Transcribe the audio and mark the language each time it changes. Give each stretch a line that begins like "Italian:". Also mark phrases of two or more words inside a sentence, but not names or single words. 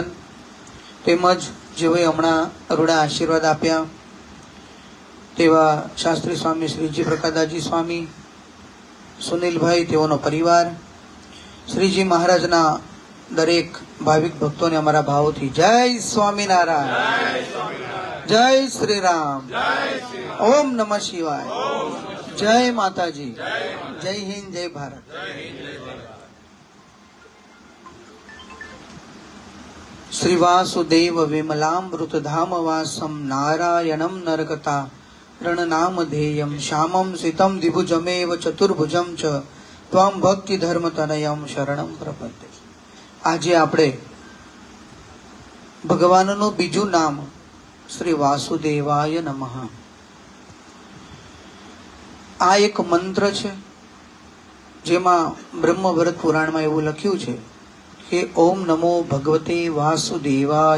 Gujarati: તેમજ જેઓએ હમણાં રૂડા આશીર્વાદ આપ્યા તેવા શાસ્ત્રી સ્વામી શ્રીજી પ્રકાશદાસજી સ્વામી, સુનિલભાઈ તેઓનો પરિવાર, શ્રીજી મહારાજના દરેક ભાવિક ભક્તોને અમારા ભાવથી જય સ્વામિનારાયણ, જય શ્રી રામ, ઓમ નમઃ શિવાય, જય માતાજી, જય હિન્દ, જય ભારત।
Sanskrit: श्री वासुदेव विमलामृत धाम वासम नारायणं नरकता रणनामधेयं श्यामं सितं द्विभुजमेव चतुर्भुजं च त्वां भक्ति धर्म तनयं शरणं प्रपद्ये।
Gujarati: આજે આપણે ભગવાનનું બીજું નામ
Sanskrit: श्री वासुदेवाय नमः
Gujarati: આ એક મંત્ર છે, જેમાં બ્રહ્મભરત પુરાણમાં એવું લખ્યું છે કે
Sanskrit: ॐ नमो भगवते वासुदेवाय।